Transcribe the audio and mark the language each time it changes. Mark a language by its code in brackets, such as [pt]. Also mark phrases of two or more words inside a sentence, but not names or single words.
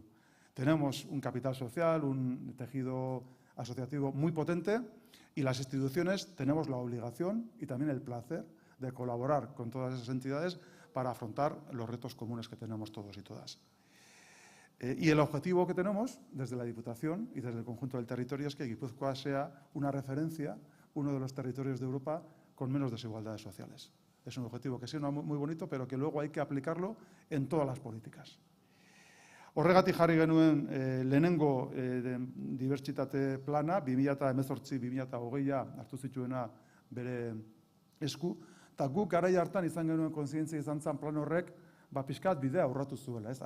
[es] Tenemos un capital social, un tejido asociativo muy potente, y las instituciones tenemos la obligación y también el placer de colaborar con todas esas entidades para afrontar los retos comunes que tenemos todos y todas. Y el objetivo que tenemos desde la Diputación y desde el conjunto del territorio es que Guipúzcoa sea una referencia, uno de los territorios de Europa con menos desigualdades sociales. Es un objetivo que suena muy bonito, pero que luego hay que aplicarlo en todas las políticas. [eu] Horregatik jarri genuen lehenengo dibertsitate plana, 2018-2020 hartu zituena bere esku, eta guk garai hartan izan genuen kontzientzia izan zen plan horrek, pixkat bidea aurratu zuela, ez?